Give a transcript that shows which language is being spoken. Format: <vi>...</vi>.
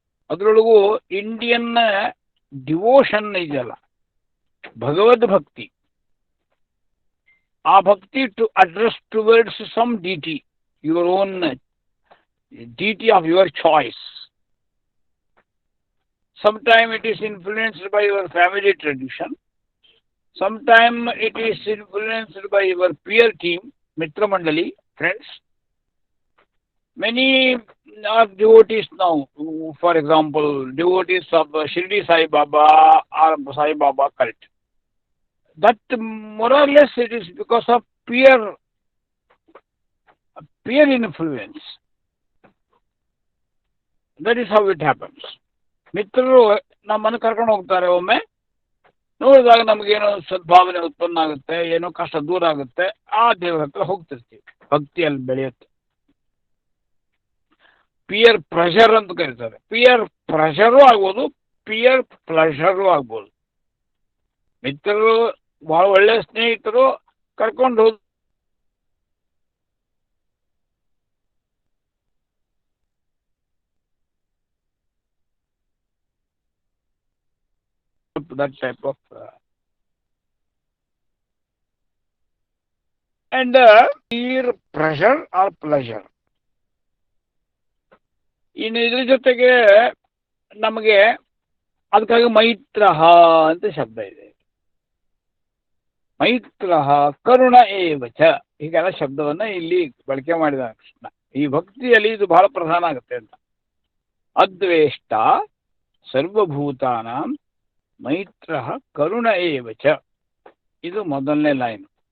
<kn>ಅದರೊಳಗೂ Indian devotion ಇದೆಯಲ್ಲ, ಭಗವದ್ ಭಕ್ತಿ, ಆ ಭಕ್ತಿ</kn> <en>To address towards some deity, your own deity of your choice. Sometimes it is influenced by your family tradition. Sometimes it is influenced by your peer team, Mitra Mandali, friends. Many are devotees now. For example, devotees of Shirdi Sai Baba or Sai Baba cult. That more or less it is because of peer influence. That is how it happens.</en> <kn>ಮಿತ್ರರು ನಮ್ಮನ್ನು ಕರ್ಕೊಂಡು ಹೋಗ್ತಾರೆ. ಒಮ್ಮೆ ನೋಡಿದಾಗ ನಮಗೇನೋ ಸದ್ಭಾವನೆ ಉತ್ಪನ್ನ ಆಗುತ್ತೆ, ಏನೋ ಕಷ್ಟ ದೂರ ಆಗುತ್ತೆ, ಆ ದೇವರ ಹತ್ರ ಹೋಗ್ತಿರ್ತೀವಿ, ಭಕ್ತಿಯಲ್ಲಿ ಬೆಳೆಯುತ್ತೆ. ಪಿಯರ್ ಪ್ರೆಷರ್ ಅಂತ ಕರೀತಾರೆ. ಪಿಯರ್ ಪ್ರೆಷರು ಆಗ್ಬೋದು, ಪಿಯರ್ ಪ್ಲೆಷರು ಆಗ್ಬೋದು. ಮಿತ್ರರು ಬಹಳ ಒಳ್ಳೆಯ ಸ್ನೇಹಿತರು ಕರ್ಕೊಂಡು ಹೋದ್</kn> <en>that type of and peer pressure or pleasure.</en> <kn>ಇನ್ನು ಇದ್ರ ಜೊತೆಗೆ ನಮಗೆ ಅದಕ್ಕಾಗಿ ಮೈತ್ರಹ ಅಂತ ಶಬ್ದ ಇದೆ.</kn> <sa>ಮೈತ್ರಹ ಕರುಣ ಏವಚ,</sa> <kn>ಹೀಗೆಲ್ಲ ಶಬ್ದವನ್ನ ಇಲ್ಲಿ ಬಳಕೆ ಮಾಡಿದ ಕೃಷ್ಣ. ಈ ಭಕ್ತಿಯಲ್ಲಿ ಇದು ಬಹಳ ಪ್ರಧಾನ ಆಗುತ್ತೆ ಅಂತ.</kn> <sa>ಅದ್ವೇಷ್ಟ ಸರ್ವಭೂತಾನಾಂ ಮೈತ್ರ ಕರುಣ ಏವಚ,</sa> <kn>ಇದು ಮೊದಲನೇ ಲೈನ್.</kn>